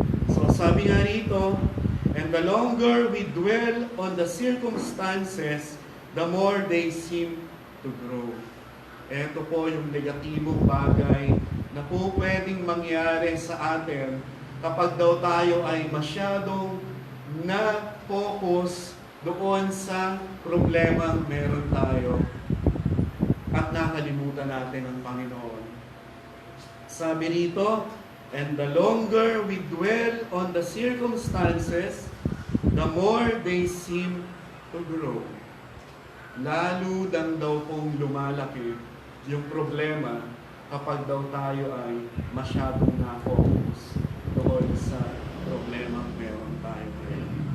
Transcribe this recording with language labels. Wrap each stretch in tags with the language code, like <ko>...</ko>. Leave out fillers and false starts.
<tl>So sabi nga rito,</tl> <en>and the longer we dwell on the circumstances, the more they seem to grow.</en> <tl>Ito po yung negatibong bagay na po pwedeng mangyari sa atin kapag daw tayo ay masyadong na-focus doon sa problemang meron tayo at nakalimutan natin ang Panginoon. Sabi rito,</tl> <en>and the longer we dwell on the circumstances, the more they seem to grow.</en> <tl>Lalo lang daw pong lumalaki yung problema kapag daw tayo ay masyadong na-focus doon sa problema meron tayo ngayon.</tl>